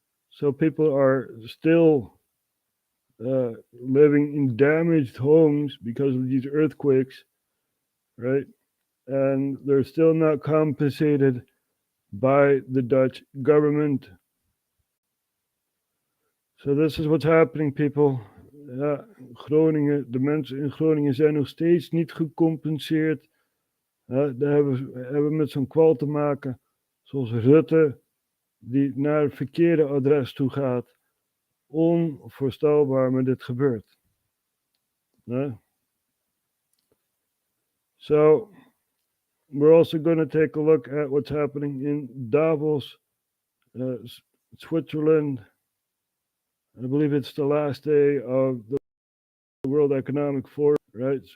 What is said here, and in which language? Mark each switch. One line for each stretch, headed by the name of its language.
English: So people are still living in damaged homes because of these earthquakes, right? And they're still not compensated by the Dutch government. So this is what's happening, people.
Dutch: Ja, Groningen, de mensen in Groningen zijn nog steeds niet gecompenseerd. Daar hebben we met zo'n kwal te maken, zoals Rutte, die naar het verkeerde adres toe gaat. Onvoorstelbaar, maar dit gebeurt.
English: So, we're also going to take a look at what's happening in Davos, Switzerland. I believe it's the last day of the World Economic Forum, right?